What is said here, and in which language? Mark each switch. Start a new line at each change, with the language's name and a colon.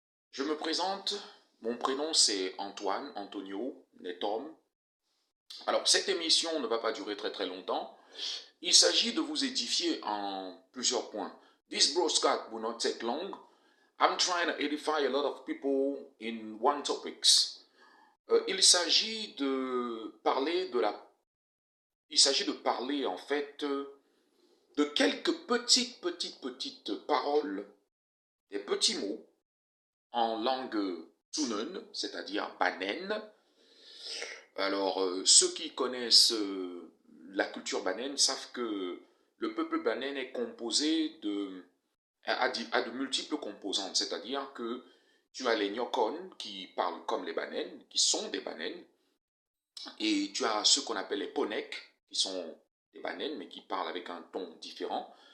French: Je me présente, mon prénom c'est Antoine, Antonio, Netom. Alors, cette émission ne va pas durer très longtemps. Il s'agit de vous édifier en plusieurs points.
English: This broadcast will not take long. I'm trying to edify a lot of people in one topics.
French: Il s'agit de parler de la... Il s'agit de parler en fait de quelques petites paroles, des petits mots en langue Tunen, c'est-à-dire Banen. Alors, ceux qui connaissent la culture Banen savent que le peuple Banen est composé a de multiples composantes, c'est-à-dire que tu as les Nyokon qui parlent comme les Banen, qui sont des Banen, et tu as ceux qu'on appelle les Ponek, qui sont des Banen, mais qui parlent avec un ton différent.